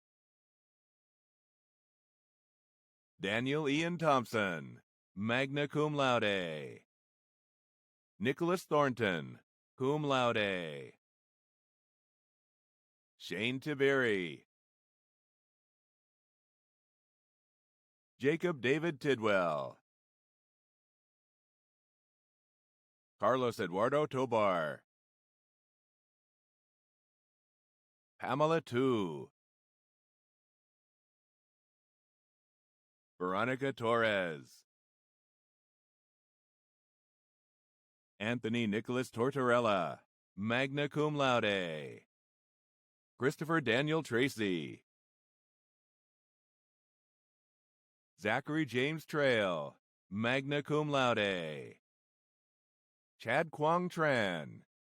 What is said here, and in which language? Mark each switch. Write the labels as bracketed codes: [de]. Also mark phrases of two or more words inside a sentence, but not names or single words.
[en] Daniel Ian Thompson, [la] magna cum laude. [en] Nicholas Thornton, [la] cum laude. [en] Shane Tiberi. Jacob David Tidwell. Carlos Eduardo Tobar. Pamela Tu. Veronica Torres. Anthony Nicholas Tortorella, [la] magna cum laude. [en] Christopher Daniel Tracy. Zachary James Trail, [la] magna cum laude. [en] Chad Quang Tran.